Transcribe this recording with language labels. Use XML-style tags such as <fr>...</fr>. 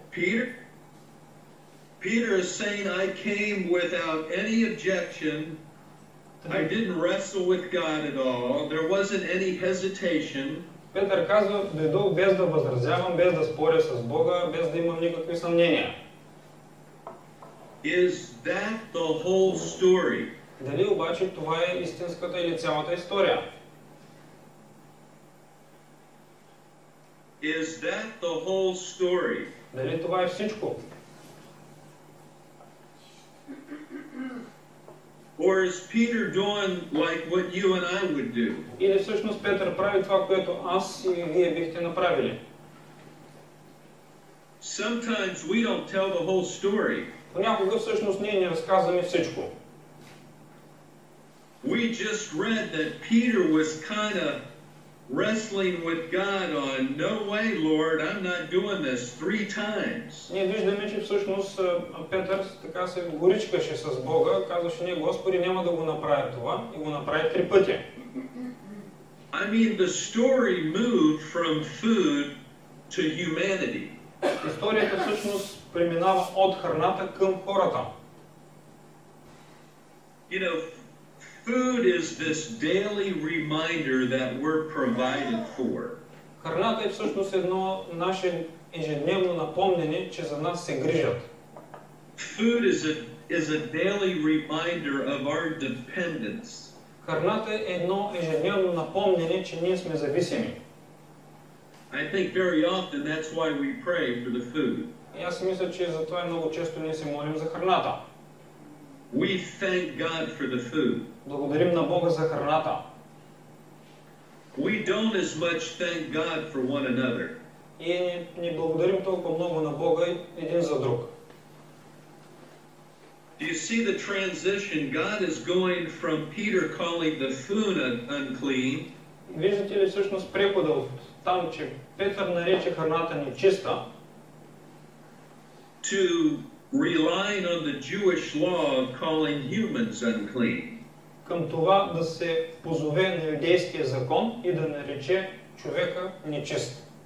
<en>Peter is saying, I came without any objection. I didn't wrestle with God at all. There wasn't any hesitation.</en> <bg>Петър казва, дойдох без да възразявам, без да споря с Бога, без да имам никакви съмнения.</bg> <en>Is that the whole story?</en> <bg>Дали обаче това е истинската или цялата история?</bg> <en>Is that the whole story?</en> <bg>Дали това е всичко?</bg> <en>Or is Peter doing like what you and I would do?</en> <bg>Или всъщност Петър прави това, което аз и вие бихте направили?</bg> <en>Sometimes we don't tell the whole story.</en> <bg>Понякога всъщност ние не разказваме всичко.</bg> <en>We just read that Peter was kind of wrestling with God on, no way, Lord, I'm not doing this 3 times.</en> <bg>Ние виждаме, че всъщност Петър така се горичкаше с Бога, казваше: не, Господи, няма да го направя това, и го направи 3 пъти.</bg> <en>I mean, the story moved from food to humanity.</en> <bg>Историята всъщност преминава от храната към хората.</bg> <en>You know, food is this daily reminder that we're provided for.</en> <bg>Храната е всъщност едно наше ежедневно напомнене, че за нас се грижат.</bg> <en>Food is a daily reminder of our dependence.</en> <bg>Храната е едно ежедневно напомнене, че ние сме зависими.</bg> <en>I think very often that's why we pray for the food.</en> <bg>И аз мисля, че затова много често ние се молим за храната.</bg> <en>We thank God for the food.</en> <bg>Благодарим на Бога за храната.</bg> <en>We don't as much thank God for one another.</en> <bg>И не благодарим толкова много на Бога един за друг.</bg> <en>Do you see the transition? God is going from Peter calling the food unclean.</en> <bg>Виждате ли всъщност прехода от там, че Петър нарече храната нечиста,</bg> <en>to relying on the Jewish law of calling humans unclean.</en> <bg>Към това да се позове на юдейския закон и да нарече човека нечист.</bg>